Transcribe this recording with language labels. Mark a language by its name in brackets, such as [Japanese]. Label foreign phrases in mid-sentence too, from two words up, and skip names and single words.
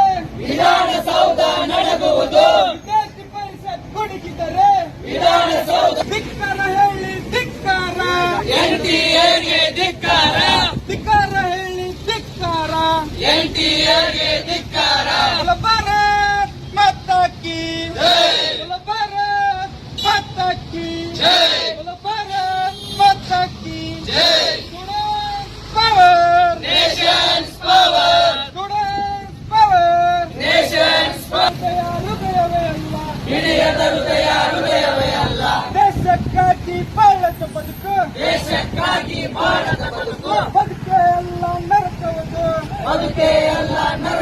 [Kannada] ವಿಧಾನಸೌಧ ನಡಗುವುದು ವಿದ್ಯಾರ್ಥಿ ಪರಿಷತ್ ಗುಡುಗಿದರೆ ವಿಧಾನಸೌಧ. ಧಿಕ್ಕಾರ ಹೇಳಿ ಧಿಕ್ಕಾರ ಎನ್ಟಿಎಗೆ ಧಿಕ್ಕಾರ ಧಿಕ್ಕಾರ ಹೇಳಿ ಧಿಕ್ಕಾರ ಎನ್ಟಿಎಗೆ ಧಿಕ್ಕಾರ. [Hindi] बोलो भारत माता की ಜೈ बोलो भारत माता की ಜೈ बोलो भारत माता की ಜೈ. [English] Student power Nation's power Student power Nation's power. [Kannada] ಹೃದಯವೇ ಅಲ್ಲ ಹಿಡಿಯದ ಹೃದಯವೇ ಅಲ್ಲ ದೇಶಕ್ಕಾಗಿ ಬಾಳದ ಬದುಕು ದೇಶಕ್ಕಾಗಿ ಬಾಳದ ಬದುಕು ಬದುಕೆ ಅಲ್ಲ ನರಕವುದು ಬದುಕೆ ಅಲ್ಲ ನರಕ.